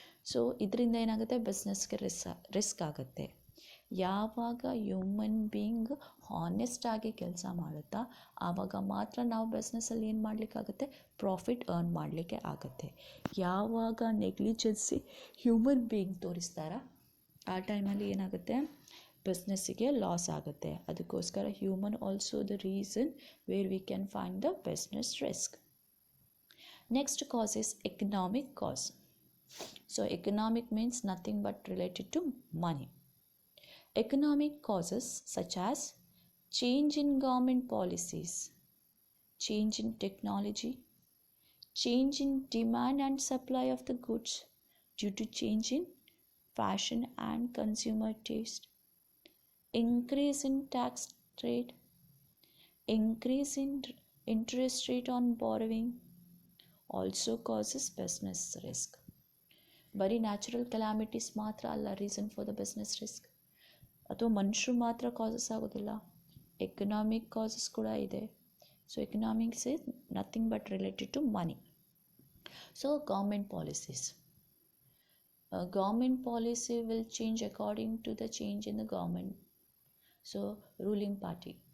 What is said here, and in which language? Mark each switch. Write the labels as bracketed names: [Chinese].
[Kannada] So ಇದರಿಂದ ಏನಾಗುತ್ತೆ, ಬಿಸ್ನೆಸ್ಗೆ risk ಆಗುತ್ತೆ. ಯಾವಾಗ ಹ್ಯೂಮನ್ ಬೀಯಿಂಗ್ ಹಾನೆಸ್ಟಾಗಿ ಕೆಲಸ ಮಾಡುತ್ತಾ ಆವಾಗ ಮಾತ್ರ ನಾವು ಬಿಸ್ನೆಸ್ಸಲ್ಲಿ ಏನು ಮಾಡಲಿಕ್ಕಾಗುತ್ತೆ, ಪ್ರಾಫಿಟ್ ಅರ್ನ್ ಮಾಡಲಿಕ್ಕೆ ಆಗುತ್ತೆ. ಯಾವಾಗ ನೆಗ್ಲಿಜೆನ್ಸಿ ಹ್ಯೂಮನ್ ಬೀಯಿಂಗ್ ತೋರಿಸ್ತಾರ ಆ ಟೈಮಲ್ಲಿ ಏನಾಗುತ್ತೆ, ಬಿಸ್ನೆಸ್ಸಿಗೆ ಲಾಸ್ ಆಗುತ್ತೆ. [English] ಅದಕ್ಕೋಸ್ಕರ human also the reason where we can find the business risk. Next cause is economic cause. So economic means nothing but related to money. Economic causes such as change in government policies, change in technology, change in demand and supply of the goods due to change in fashion and consumer taste, increase in tax rate, increase in interest rate on borrowing also causes business risk. [Kannada] ಬರೀ natural calamities ಮಾತ್ರ ಅಲ್ಲ [English] reason for the business risk, [Kannada] ಅಥವಾ ಮನುಷ್ಯರು ಮಾತ್ರ causes ಆಗೋದಿಲ್ಲ, economic causes ಕೂಡ ಇದೆ. [English] So economics is nothing but related to money. So government policies, government policy will change according to the change in the government, so ruling party.